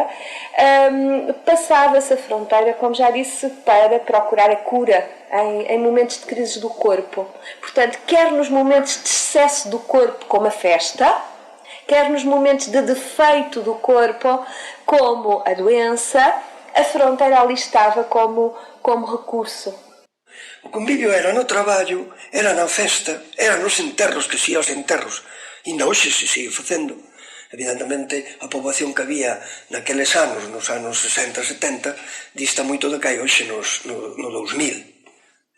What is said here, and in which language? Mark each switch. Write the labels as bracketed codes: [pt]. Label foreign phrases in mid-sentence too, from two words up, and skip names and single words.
[pt] Passava-se a fronteira, como já disse, para procurar a cura em momentos de crise do corpo. Portanto, quer nos momentos de excesso do corpo, como a festa, quer nos momentos de defeito do corpo, como a doença, a fronteira ali estava como recurso. [gl] O convivio era no traballo, era na festa, era nos enterros, que si aos enterros. Ainda hoxe se sigue facendo. Evidentemente, a poboación que había naqueles anos, nos anos 60 e 70, dista moito de que hai hoxe no 2000.